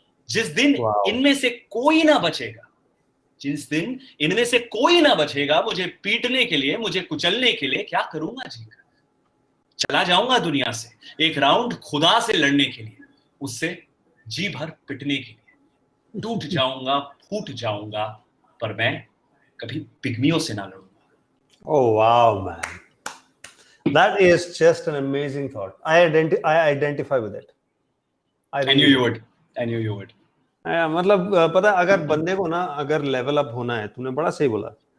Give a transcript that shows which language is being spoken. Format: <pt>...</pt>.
<hi>जिस दिन इनमें से कोई ना बचेगा, जिस दिन इनमें से कोई ना बचेगा मुझे पीटने के लिए, मुझे कुचलने के लिए, क्या करूंगा जीकर? चला जाऊंगा दुनिया से एक राउंड खुदा से लड़ने के लिए, उससे जी भर पिटने के लिए. टूट जाऊंगा, फूट जाऊंगा, पर मैं कभी पिग्मियों से ना लड़ूंगा.</hi> <en>Oh wow, man. That is just an amazing thought. I identify with it. I knew you would. I knew you would.</en> <hi>मतलब पता, अगर बंदे को ना अगर लेवल अप होना है, तूने बड़ा सही बोला.</hi>